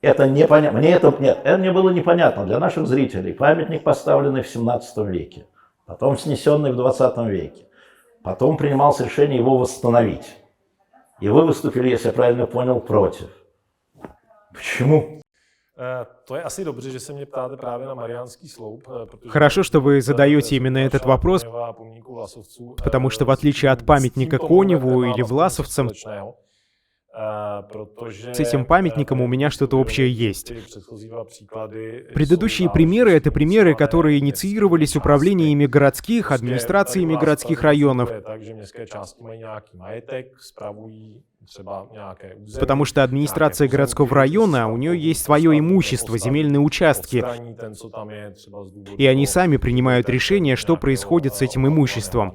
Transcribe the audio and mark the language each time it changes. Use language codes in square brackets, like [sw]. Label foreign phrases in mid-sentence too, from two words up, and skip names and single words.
[ru] Это непонятно. Мне было непонятно для наших зрителей. Памятник, поставленный в 17 веке, потом снесенный в 20 веке. Потом принималось решение его восстановить. И вы выступили, если я правильно понял, против. Почему? [cs] To je asi dobře, že se mě ptáte právě na Mariánský sloup. [ru] Хорошо, что вы задаете именно этот вопрос, потому что в отличие от памятника Коневу или власовцам, с этим памятником у меня что-то общее есть. Предыдущие примеры — это примеры, которые инициировались управлениями городских, администрациями городских районов, потому что администрация городского района, у нее есть свое имущество, земельные участки, и они сами принимают решение, что происходит с этим имуществом.